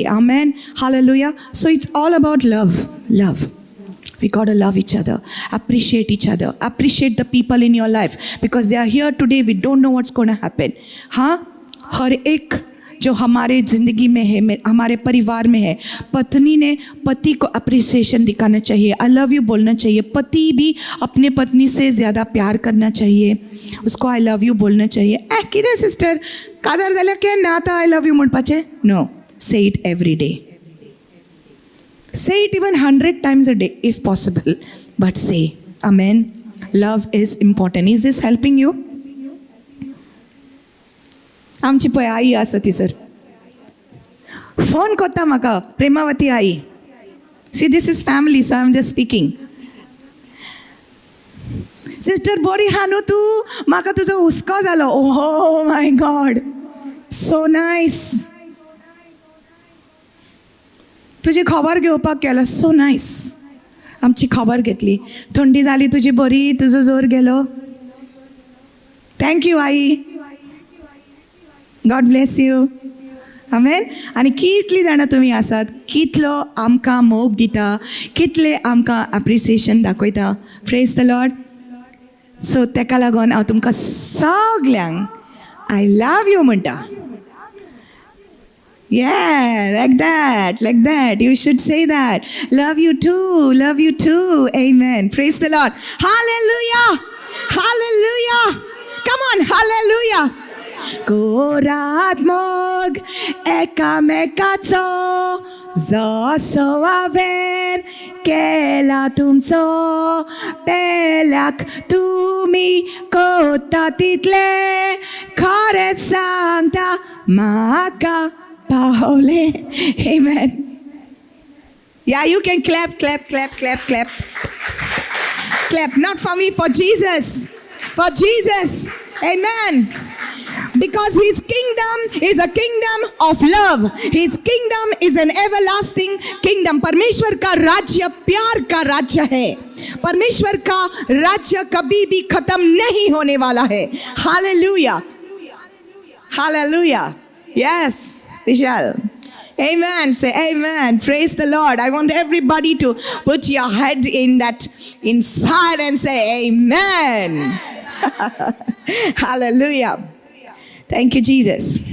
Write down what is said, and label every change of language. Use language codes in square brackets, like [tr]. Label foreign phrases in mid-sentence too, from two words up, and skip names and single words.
[en] Amen. Hallelujah. So it's all about love. Love. We got to love each other, appreciate each other, appreciate the people in your life because they are here today. We don't know what's going to happen. [hi] हाँ, हर एक जो हमारे ज़िंदगी में है, हमारे परिवार में है, पत्नी ने पति को अप्रिसिएशन दिखाना चाहिए, [en] I love you [hi] बोलना चाहिए। पति भी अपने पत्नी से ज़्यादा प्यार करना चाहिए, उसको [en] I love you [hi] बोलना चाहिए। [kok] कितें सिस्टर कादर जाल्यार केन्ना ना आतां [en] I love you [kok] म्हणपाचें? [en] No, say it every day, say it even 100 times a day if possible, but say amen. Love is important. Is this helping you? [kok] आमची पळय आई आसा ती सर फोन करता म्हाका, प्रेमावती आई. [en] See this is family, so I am just speaking. [kok] सिस्टर बरी हा न्हू तूं, म्हाका तुजो हुस्को जालो. [en] Oh my God, so nice. [kok] तुजी खबर घेवपाक केलो, [en] so nice. [kok] आमची खबर घेतली. थंडी जाली तुजी बरी, तुजो जोर गेलो. [en] Thank you आई, God bless you. आमेन. [kok] आनी कितलीं जाणां तुमी आसात, कितलो आमकां मोग दिता, कितले आमकां एप्रिसिएशन दाखयता. [en] Praise the Lord. [kok] सो तेका लागून हांव तुमकां सगल्यांक [en] I love you [kok] म्हणटा. [en] Yeah, like that. You should say that. Love you too. Amen. Praise the Lord. Hallelujah. Come on, hallelujah. [kok] Korat mog ekamekacho zaso aver kela tumcho pelak tumi kota title kharet sangta maka Paole. [en] Amen. Yeah, you can clap. Clap, not for me, for Jesus. For Jesus. Amen. Because his kingdom is a kingdom of love. His kingdom is an everlasting kingdom. [hi] परमेश्वर का राज्य प्यार का राज्य है. परमेश्वर का राज्य कभी भी खत्म नहीं होने वाला है. [en] Hallelujah. Yes. Vishal. Amen. Say amen. Praise the Lord. I want everybody to put your head inside and say amen. Hallelujah. Thank you, Jesus.